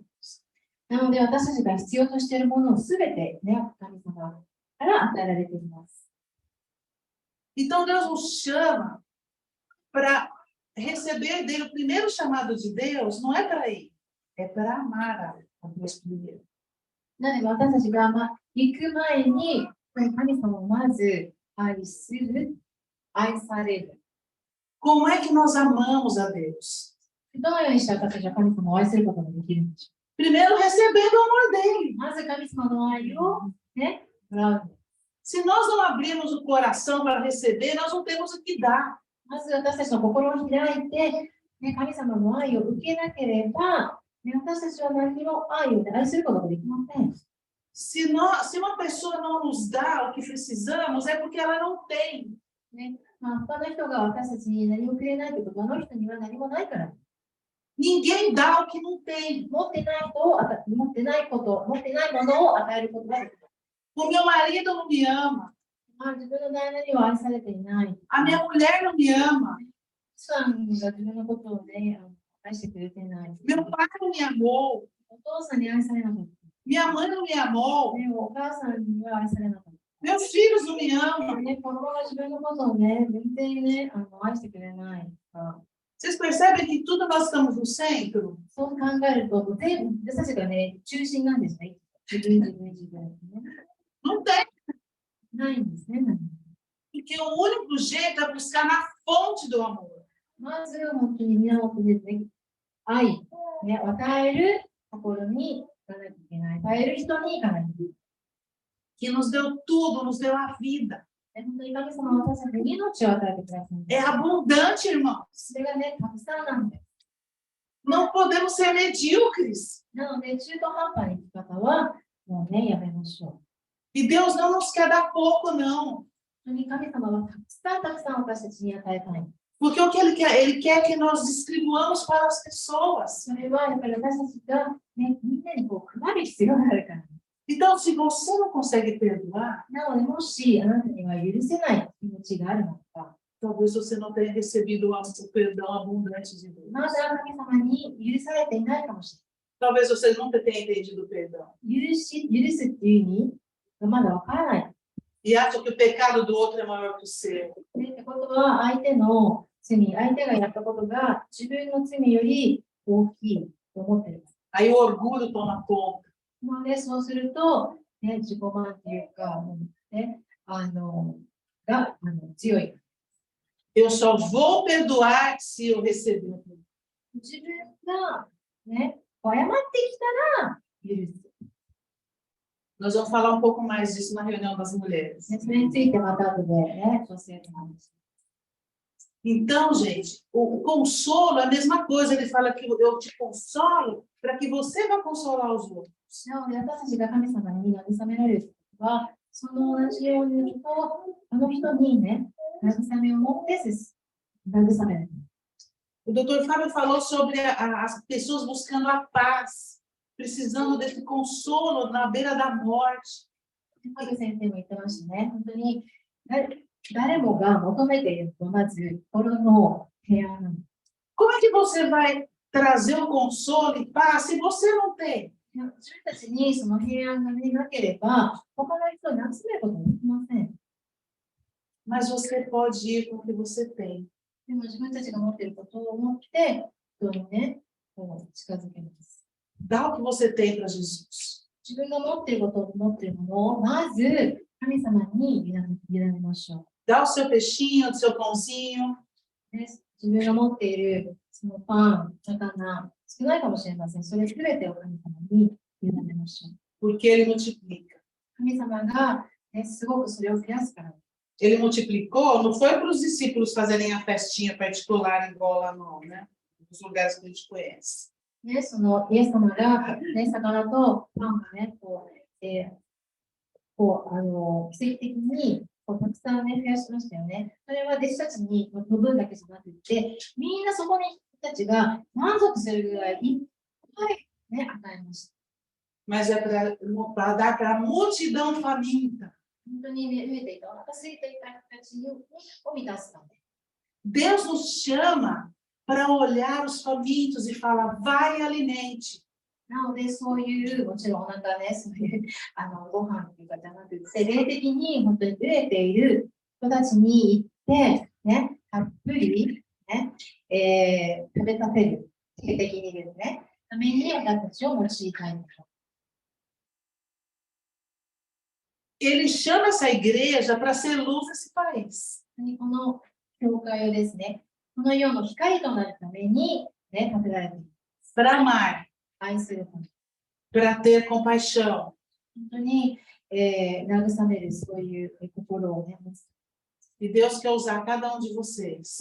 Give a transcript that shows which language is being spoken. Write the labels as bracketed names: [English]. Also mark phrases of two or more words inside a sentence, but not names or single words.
[Japanese] なので私たちが必要としているものをすべて、ね、神様から与えられています。 [Portuguese] Então, Deus nos chama para receber dele. O primeiro chamado de Deus não é para ir, é para amar a Deus primeiro. [Japanese] なので私たちが行く前に神様をまず愛する、愛される。 [Portuguese] Como é que nós amamos a Deus? [Japanese] どのようにして私たちは神様を愛することができるんでしょう。 [Portuguese] Primeiro, recebendo o amor dele. [Japanese] まず神様の愛を、ね、もらう。 [Portuguese] Se nós não abrirmos o coração para receber, nós não temos o que dar. [Japanese] まず私たちの心を開いて、ね、神様の愛を受けなければ、ね、私たちは何も愛を愛することができません。 [Portuguese] Se uma pessoa não nos dá o que precisamos, é porque ela não tem. [Japanese] ね、他の人が私たちに何もくれないということは、あの人には何もないから。 [Portuguese] Ninguém dá o que não tem. [Japanese] 持ってないものを与えることができる。 [Portuguese] O meu marido não me ama. [Japanese] 自分の旦那には愛されていない。 [Portuguese] A minha mulher não me ama. [Japanese] さんが自分のことをね、愛してくれてない。 [Portuguese] Meu pai não me amou. [Japanese] お父さんに愛されなかった。 [Portuguese] Minha mãe não me amou. [Japanese] ね、お母さんには愛されなかった。 [Portuguese] Meus filhos não me amam. [Japanese] ね、子供が自分のことをね、全然ね、愛してくれない。 [Portuguese] Vocês percebem que tudo nós estamos no centro? [Japanese] そう考えると、全部、私たちがね、中心なんですね。自分。 [Portuguese] Não tem. [Japanese] ないんですね。 [Portuguese] Porque o único jeito é buscar na fonte do amor. [Japanese] まず、本当に源ですね。愛、ね、与えるところに行かなきゃいけない。与える人に行かなきゃいけない。 [Portuguese] Que nos deu tudo, nos deu a vida. [Japanese] 本当に神様は私たちに命を与えてください。 [Portuguese] É abundante, irmãos. [Japanese] それがね、たくさんなんです。 [Portuguese] Não podemos ser medíocres. [Japanese] なので、中途半端な生き方は、もうね、やめましょう。 [Portuguese] E Deus não nos quer dar pouco, não. [Japanese] 本当に神様はたくさん私たちに与えたい。 [Portuguese] Porque o que Ele quer que nós distribuamos para as pessoas. [Japanese] それはやっぱり私たちが、ね、みんなにこう配る必要があるから。 [Portuguese] Então, se você não consegue perdoar, [Japanese] なので、もしあなたには許せない気持ちがあるのか、 [Portuguese] talvez você não tenha recebido o perdão abundante de Deus. [Japanese] まだ神様に許されていないかもしれない。 [Portuguese] Talvez você nunca tenha entendido o perdão. [Japanese] 許すっていう意味がまだわからない。 [Portuguese] E acha que o pecado do outro é maior que o seu. [Japanese] ってことは、相手がやったことが自分の罪より大きいと思っている。 [Portuguese] Aí o orgulho toma conta. [Japanese] なので、そうすると、ね、自己満っていうか、ね、強い。 [Portuguese] Eu só vou perdoar se eu receber. [Japanese] 自分が、ね、謝ってきたら許す。 [Portuguese] Nós vamos falar um pouco mais disso na reunião das mulheres. [Japanese] それについてまた後でね、女性と話。 [Portuguese] Então, gente, o consolo é a mesma coisa. Ele fala que eu te consolo para que você vá consolar os outros. [Japanese] なので、私たちが神様に慰められるときは、その同じように言うと、あの人にね、慰めを持って慰める。 [Portuguese] O Dr. Fábio falou sobre as pessoas buscando a paz, precisando desse consolo na beira da morte. [Japanese] ファビ先生も言ってましたね。本当に誰もが求めていると、まず心の平安なの。 [Portuguese] Como é que você vai trazer o consolo e paz se você não tem? [Japanese] 自分たちにその平安がなければ、他の人に集めることができません。 [Portuguese] Mas você pode ir com o que você tem. [Japanese] でも自分たちが持っていることを持って、人にね、こう近づけます。 [Portuguese] Dá o que você tem para Jesus. [Japanese] 自分が持っていることを持っているものを、まず神様に委ねましょう。 [Portuguese] Dá o seu peixinho, o seu pãozinho. [Japanese] ね、自分が持っているそのパン、魚、少ないかもしれません。それすべてを神様に委ねましょう。 [Portuguese] Porque ele multiplica. [Japanese] 神様が、ね、すごくそれを増やすから。 [Portuguese] Ele multiplicou, não foi para os discípulos fazerem a festinha particular igual lá não, né? Nos lugares que a gente conhece. [Japanese] ね、そのイエス様が、ね、魚とパンをね、奇跡的にたくさんね、増やしましたよね。それは弟子たちにの分だけじゃなくて、みんなそこに人たちが満足するぐらいいっぱいね、与えました。 [Portuguese] Mas é para dar para a multidão faminta. [Japanese] 本当にね、飢えていた、お腹空いていた人たちを満たすため。 [Portuguese] Deus nos chama para olhar os famintos e falar, vai e alimente. [Japanese] なので、そういう、もちろんお腹ね、そういうご飯というかじゃなくて、霊的に本当に飢えている人たちに行って、ね、たっぷり、ね食べさせる、霊的にですね、ために私たちを用いたいんです。 [Portuguese] Ele chama essa igreja para ser luz nesse país. [Japanese] この教会をですね、この世の光となるために、ね、建てられています。 [Portuguese] Para amar. [Japanese] 愛するため。 [Portuguese] Para ter compaixão. [Japanese] 本当に、慰めるそういう心をね、持つ。 [Portuguese] E Deus quer usar cada um de vocês.